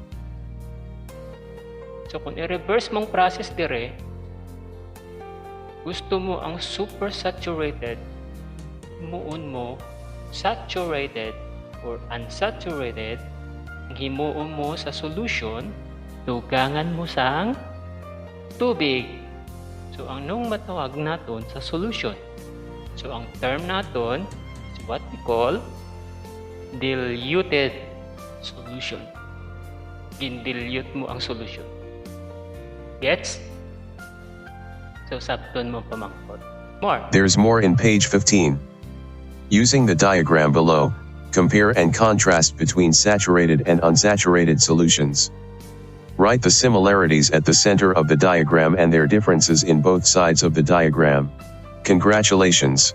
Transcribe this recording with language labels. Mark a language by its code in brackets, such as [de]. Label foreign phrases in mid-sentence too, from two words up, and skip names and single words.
[hil] So, kung i-reverse mong process dire, gusto mo ang supersaturated, muon mo saturated or unsaturated, himuon mo sa solution, dugangan mo sang tubig. So, ang nung matawag naton sa solution. [en] So, ang term naton is what we call diluted solution. [hil] Gindilute mo ang solution. Gets? So, sabton mo pamangkot. [en] More. There's more in page 15. Using the diagram below, compare and contrast between saturated and unsaturated solutions. Write the similarities at the center of the diagram and their differences in both sides of the diagram. Congratulations!